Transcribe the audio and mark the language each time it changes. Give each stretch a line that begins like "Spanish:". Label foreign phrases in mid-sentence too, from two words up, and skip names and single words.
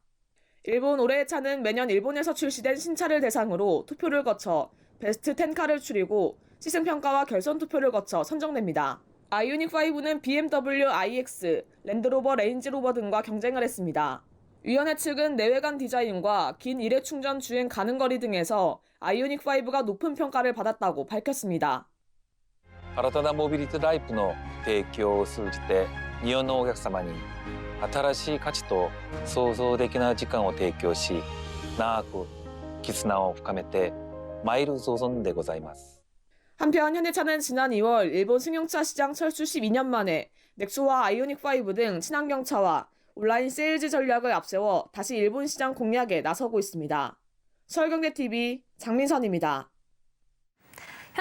Korean: 일본 올해의 차는 매년 일본에서 출시된 신차를 대상으로 투표를 거쳐 베스트 10카를 추리고 시승평가와 결선 투표를 거쳐 선정됩니다. 아이오닉5는 BMW iX, 랜드로버 레인지로버 등과 경쟁을 했습니다. 위원회 측은 내외관 디자인과 긴 일회 충전 주행 가능 거리 등에서 아이오닉5가 높은 평가를 받았다고 밝혔습니다.
Japanese: 新たなモビリティタイプの提供を通じて日本のお客様に新しい価値と創造的な時間を提供し、長く絆を深めてまいる所存でございます。
Korean: 한편 현대차는 지난 2월 일본 승용차 시장 철수 12년 만에 넥소와 아이오닉5 등 친환경차와 온라인 세일즈 전략을 앞세워 다시 일본 시장 공략에 나서고 있습니다. 서울경제TV 장민선입니다.